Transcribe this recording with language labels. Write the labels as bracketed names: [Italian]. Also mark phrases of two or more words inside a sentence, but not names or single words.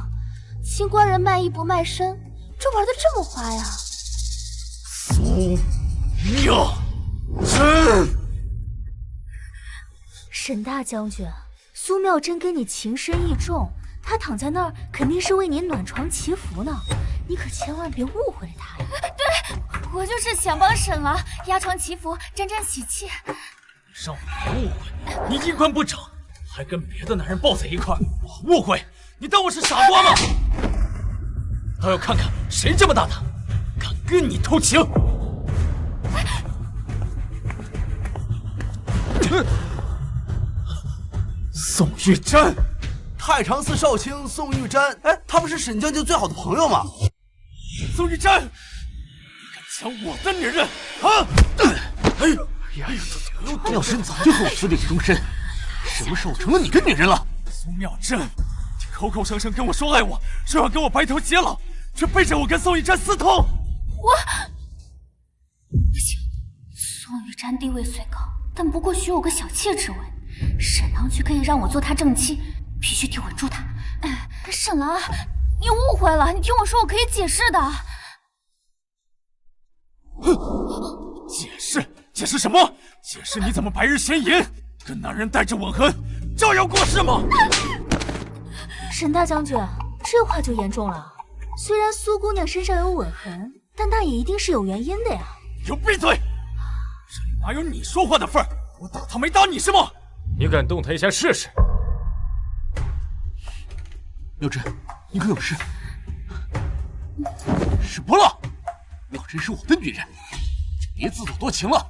[Chinese] 清官人賣藝不賣身，這玩的這麼花呀！蘇妙真，沈大將軍，蘇妙真跟你情深意重，她躺在那兒肯定是為你暖床祈福呢，你可千萬別誤會了她呀！對，我就是想幫沈郎壓床祈福，沾沾喜氣。你讓我別誤會，你衣冠不整，還跟別的男人抱在一塊兒，我誤會？你當我是傻瓜嗎？倒要看看誰這麼大膽，敢跟你偷情！宋玉珍，太常寺少卿宋玉珍，哎，他不是沈將軍最好的朋友嗎？宋玉珍，你敢搶我的女人啊！哎呦，妙真早就和我私定終身，什麼時候成了你的女人了？蘇妙真，你口口聲聲跟我說愛我，說要跟我白頭偕老，卻背着我跟宋玉珍私通。我不行，宋玉珍地位雖高，但不過許我個小妾之位，沈郎卻可以讓我做他正妻，必須得穩住他。沈郎，你誤會了，你聽我說，我可以解釋的。解釋？解釋什麼？解釋你怎麼白日仙淫，跟男人帶着吻痕，招搖過市嗎？沈大將軍，這話就嚴重了。雖然蘇姑娘身上有吻痕，但那也一定是有原因的呀。給我閉嘴！這裡哪有你說話的份兒？我打他沒打你是嗎？你敢動他一下試試？妙真，你可有事？是不了，妙真是我的女人，別自作多情了。